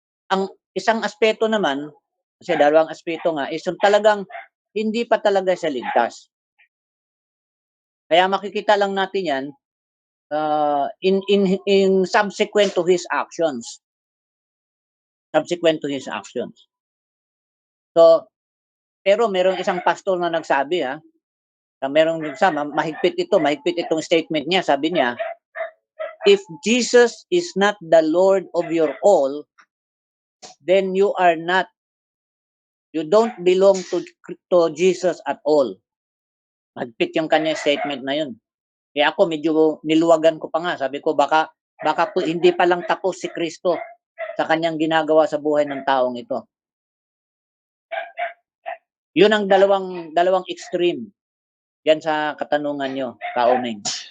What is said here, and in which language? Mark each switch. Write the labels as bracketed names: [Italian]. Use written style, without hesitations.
[Filipino] Ang isang aspeto naman, kasi dalawang aspeto nga, is yung talagang hindi pa talaga siya ligtas. Kaya makikita lang natin yan [English] in subsequent to his actions. Subsequent to his actions. [Filipino] So, pero merong isang pastor na nagsabi merong mahigpit itong statement niya. Sabi niya, [English] if Jesus is not the Lord of your all, then you don't belong to Jesus at all. [Filipino] Mahigpit yung kanya statement na yun. Kaya ako medyo niluwagan ko pa nga. Sabi ko baka hindi pa lang tapos si Kristo sa kanyang ginagawa sa buhay ng taong ito. Yun ang dalawang extreme. Yan sa katanungan nyo, Kauming.